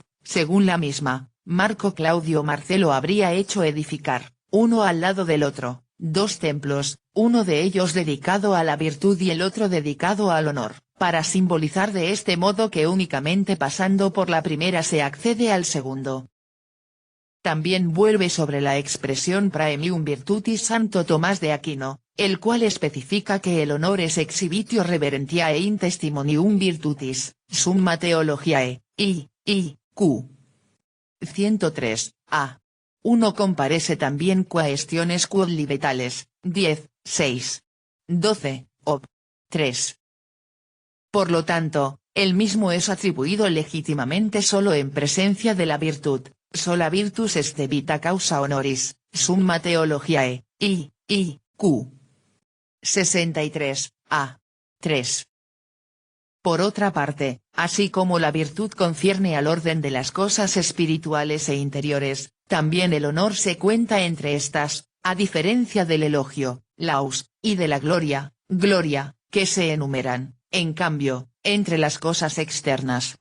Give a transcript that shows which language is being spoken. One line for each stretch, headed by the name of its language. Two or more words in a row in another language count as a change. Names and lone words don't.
Spanish: Según la misma, Marco Claudio Marcelo habría hecho edificar, uno al lado del otro, dos templos, uno de ellos dedicado a la virtud y el otro dedicado al honor, para simbolizar de este modo que únicamente pasando por la primera se accede al segundo. También vuelve sobre la expresión
Latin: praemium virtutis
Spanish: Santo Tomás de Aquino, el cual especifica que el honor es
Latin: exhibitio reverentiae in testimonium virtutis, summa theologiae,
Spanish: Q. 103, a. 1 comparece también
Latin: Quaestiones quod libetales,
Spanish: 10, 6. 12, ob. 3. Por lo tanto, el mismo es atribuido legítimamente solo en presencia de la virtud,
Latin: sola virtus est vita causa honoris, summa theologiae, Q. 63, a. 3.
Spanish: Por otra parte, así como la virtud concierne al orden de las cosas espirituales e interiores, también el honor se cuenta entre estas, a diferencia del elogio, laus, y de la gloria, que se enumeran, en cambio, entre las cosas externas.